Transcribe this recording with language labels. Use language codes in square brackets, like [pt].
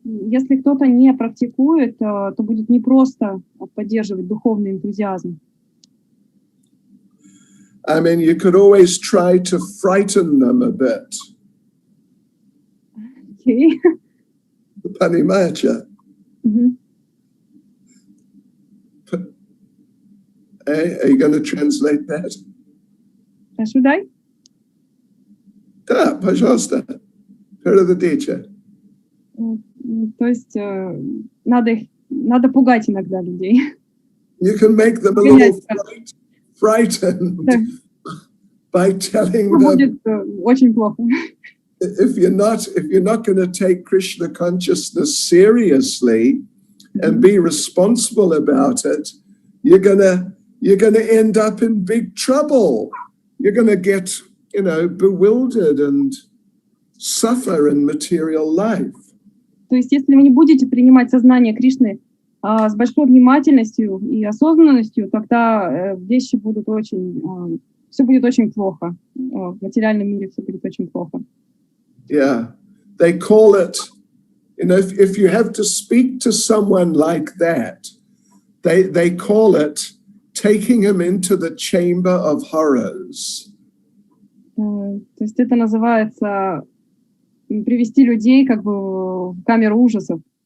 [ru] Если кто-то не практикует, то будет непросто поддерживать духовный энтузиазм. [en] I mean, you could always try to frighten them a bit. Okay. [ru] Понимаете? [en] Mm-hmm. Are you going to translate that? Should I? [ru] Да, пожалуйста. Переведите. То есть надо пугать иногда людей. [en] You can make them a little frightened by telling them. [ru] Будет очень плохо. [en] If you're not going to take Krishna consciousness seriously and be responsible about it, you're gonna end up in big trouble. You're gonna get, bewildered and suffer in material life. [ru] То есть, если вы не будете принимать сознание Кришны с большой внимательностью и осознанностью, тогда вещи будут все будет очень плохо. В материальном мире все будет очень плохо. [en] Yeah, they call it, if you have to speak to someone like that, they call it taking him into the chamber of horrors. [ru] То есть это называется привести людей как бы в камеру ужасов.